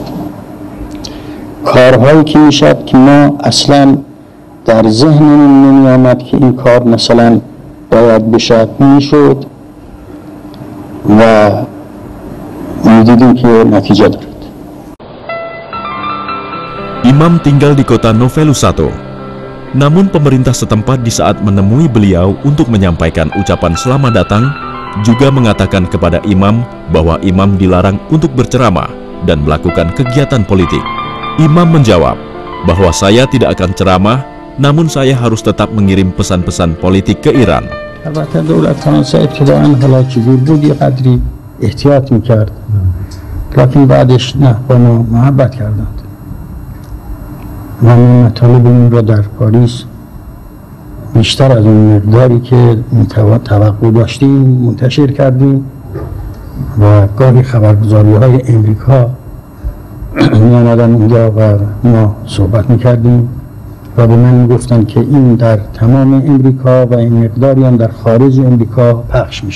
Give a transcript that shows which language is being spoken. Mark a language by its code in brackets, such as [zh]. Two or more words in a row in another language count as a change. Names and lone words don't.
[fa] کارهایی که میشد که ما اصلا در ذهنمون نمی آمد که این کار مثلا باید بشد میشد و میدیدیم که نتیجه دارد. [id] Imam tinggal di kota Novelusato. Namun pemerintah setempat di saat menemui beliau untuk menyampaikan ucapan selamat datang, juga mengatakan kepada Imam bahwa Imam dilarang untuk berceramah dan melakukan kegiatan politik. Imam menjawab bahwa saya tidak akan ceramah, namun saya harus tetap mengirim pesan-pesan politik ke Iran. [fa] البته دولت فرانسه ابتداعا حالا که بود یه قدری احتیاط میکرد، لکن بعدش نه با ما محبت کردند و ما مطالبمون را در پاریس بیشتر از اون مقداری که توقع داشتیم منتشر کردیم و گاهی خبرگزاری های امریکا می‌آمدن اونجا و ما صحبت میکردیم و به من میگفتن که این در تمام امریکا و این مقداری هم در خارج امریکا پخش میشن.